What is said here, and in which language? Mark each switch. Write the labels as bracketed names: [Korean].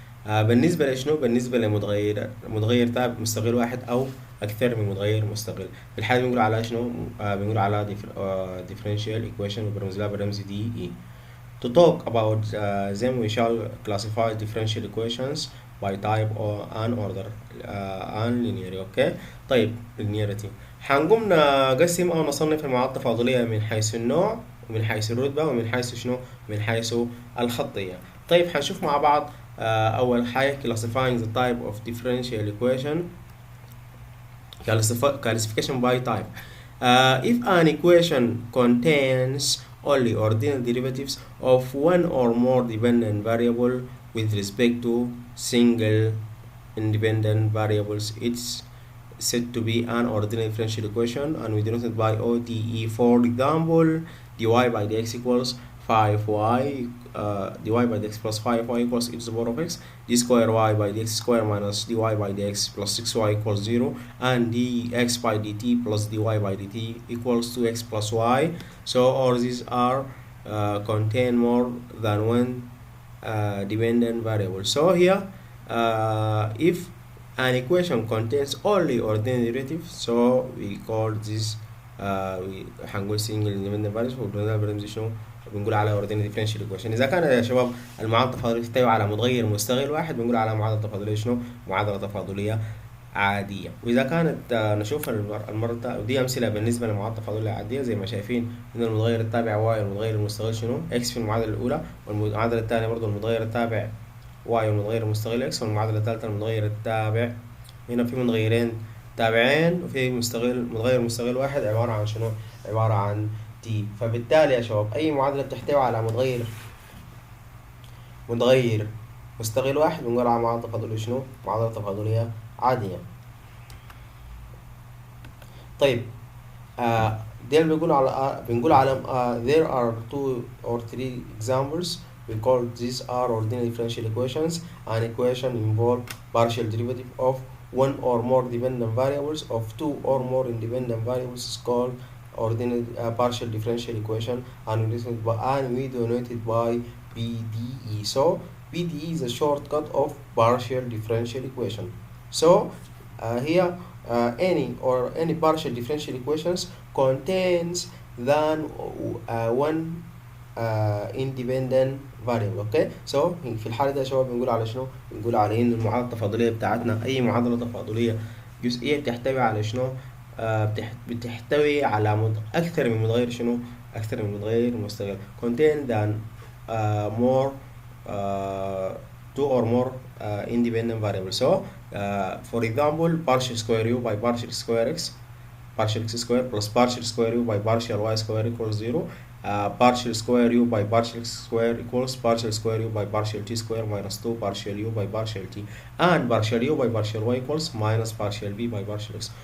[Arabic] بالنسبة لشنو؟ بالنسبة متغير تابع مستغل واحد أو أكثر من متغير مستقل. في الحالة بنقول على شنو؟ بنقول على differential equation وبرمز لها برمز DE. [English] To talk about them we shall classify differential equations by type or and order and linearity. okay. [Arabic] طيب linearity حنقوم نقسم أو نصنف المعادلة التفاضلية من حيث النوع ومن حيث الرتبة ومن حيث شنو؟ من حيث الخطيه. طيب حنشوف مع بعض أول حاجة [English] classifying the type of differential equation. Classification by type. If an equation contains only ordinary derivatives of one or more dependent variable with respect to single independent variables, it's said to be an ordinary differential equation, and we denote it by ODE. For example, dy by dx equals 5y dy by dx plus 5y equals e to the power of x, d square y by dx square minus dy by dx plus 6y equals 0, and dx by dt plus dy by dt equals 2x plus y. So all these are contain more than one dependent variable. So here if an equation contains only ordinary derivatives, so we call this هنقول single independent variables [Arabic] وبنقول برمز شنو؟ بنقول على [English] ordinary differential equation. [Arabic] إذا كان يا شباب المعادلة التفاضلية تحتوي على متغير مستغل واحد بنقول على معادلة تفاضلية شنو؟ معادلة تفاضلية عادية. وإذا كانت نشوف المرة ودي أمثلة بالنسبة للمعادلة التفاضلية العادية زي ما شايفين إن المتغير التابع y والمتغير المستغل شنو؟ x في المعادلة الأولى، والمعادلة الثانية برضه المتغير التابع y والمتغير المستغل x، والمعادلة الثالثة المتغير التابع هنا في متغيرين تابعين وفي متغير مستغل واحد عبارة عن شنو؟ عبارة عن t. فبالتالي يا شباب أي معادلة بتحتوي على متغير مستغل واحد بنقول على معادلة تفاضلية شنو؟ معادلة تفاضلية عادية. طيب ديل بنقول على [English] there are 2 or 3 examples. We call these are ordinary differential equations. An equation involve partial derivative of one or more dependent variables of two or more independent variables is called ordinary partial differential equation, and we denote it by PDE. So PDE is a shortcut of partial differential equation. So here any partial differential equations contains than one independent variable. okay. [Arabic] So في الحالة دي يا شباب بنقول على شنو؟ بنقول على إن المعادلة التفاضلية بتاعتنا أي معادلة تفاضلية جزئية بتحتوي على شنو؟ بتحتوي على أكثر من متغير شنو؟ أكثر من متغير مستغل. [English] contain than more 2 or more independent variables. So for example partial square u by partial square x, partial x square plus partial square u by partial y square equals 0. Partial square u by partial x square equals partial square u by partial t square minus 2 partial u by partial t, and partial u by partial y equals minus partial v by partial x.